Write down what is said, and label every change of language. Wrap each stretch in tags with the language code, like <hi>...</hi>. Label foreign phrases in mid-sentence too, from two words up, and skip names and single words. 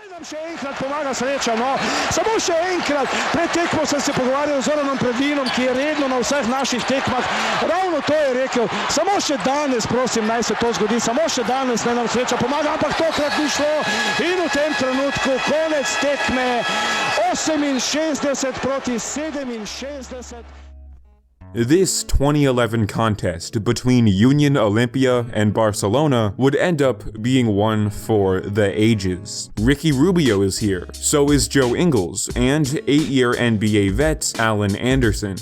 <sl>nam še enkrat pomaga sreča, no. Samo še enkrat, pred tekmo sem se pogovarjal z Zoranom Predvinom, ki je redno na vseh naših tekmah. Ravno to je rekel, samo še danes, prosim, naj se to zgodi, samo še danes naj nam sreča pomaga, ampak tokrat ni šlo. In v tem trenutku konec tekme 68 proti 67.</sl> <en>This 2011 contest between Union Olimpija and Barcelona would end up being one for the ages. Ricky Rubio is here, so is Joe Ingles, and 8-year NBA vet Allen Anderson.</en>